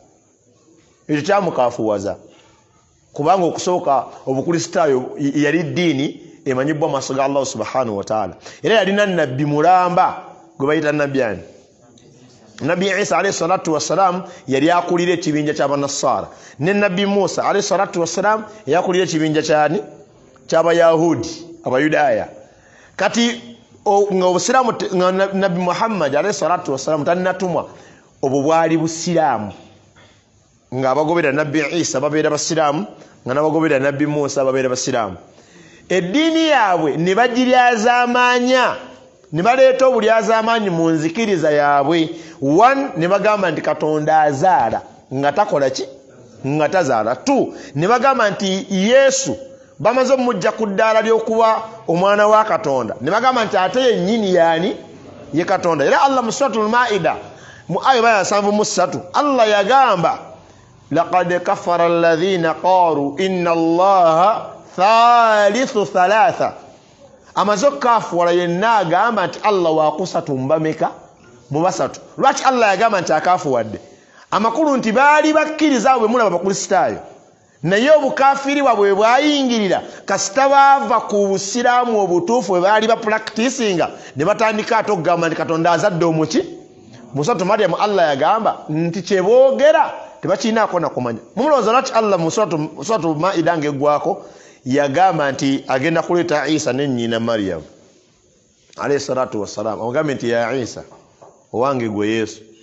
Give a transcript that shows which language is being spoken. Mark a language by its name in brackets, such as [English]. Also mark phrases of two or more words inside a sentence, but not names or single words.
[Ganda] ekyo kyamukafuwaza kubanga okusooka obukristaayo yali ddiini emanyibwa maaso ga Allah [Arabic] سبحانه وتعالى [Ganda] era yalina nabbi mulamba gwe bayita nabbi ani Nabi Isa [Arabic] عليه الصلاة والسلام [Ganda] yali akulira ekibinja ky'abanasara ne Nabi Musa [Arabic] عليه الصلاة والسلام [Ganda] yakulira ekibinja kyani ky'abayahudi abayudaaya kati nga obusiraamu Nabi Muhammad [Arabic] عليه الصلاة والسلام [Ganda] tannatumwa obwo bwali busiraamu nga abagobera Nabi Isa babeera basiraamu nga n'abagobera Nabi Musa babeera basiraamu eddiini yaabwe ne bagiryazaamaanya ne baleeta obulyazaamaanyi mu nzikiriza yaabwe ne bagamba nti Katonda azaala nga takola ki nga tazaala ne bagamba nti Yesu bamaze omujja ku ddaala ly'okuba omwana wa Katonda ne bagamba nti ate yennyini yaani ye Katonda era Allah mu suratul Maida mu aya 73 Allah yagamba [Arabic] لقد كفر الذين قالوا إن الله ثالث ثلاثة [Ganda] amaze okukafuwala yenna agamba nti Allah waakusatu mbameka mu basatu lwaki Allah yagamba nti akafuwadde amakulu nti baali bakkiriza bwe mulaba bakristaayo naye obukafiiri bwabwe bwayingirira kasita baava ku busiraamu obutuufu bwe baali bapracticinga ne batandika ate okugamba nti Katonda azadde omuki mu suratu Maryamu Allah yagamba nti kyeboogera tebakirinaako nakumanya mumulowooza lwaki Allah mu suratu Maida ng'eggwako yagamba nti agenda kuleeta Isa ne nnyina Maryamu [Arabic] عليه الصلاة والسلام [Ganda] amugambe nti ya Isa owange gwe Yesu